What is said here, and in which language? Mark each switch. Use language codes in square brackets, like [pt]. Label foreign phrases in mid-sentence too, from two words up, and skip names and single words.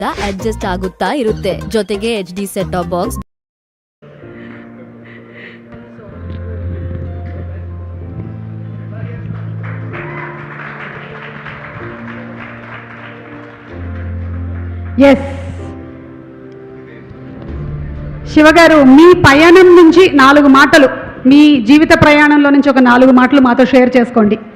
[kn] ಅಡ್ಜಸ್ಟ್ ಆಗುತ್ತಾ ಇರುತ್ತೆ. ಜೊತೆಗೆ [en] HD set top box. [te] ఎస్ శివగారు, మీ పయనం నుంచి 4 మాటలు, మీ జీవిత ప్రయాణంలో నుంచి ఒక 4 మాటలు మాతో షేర్ చేసుకోండి.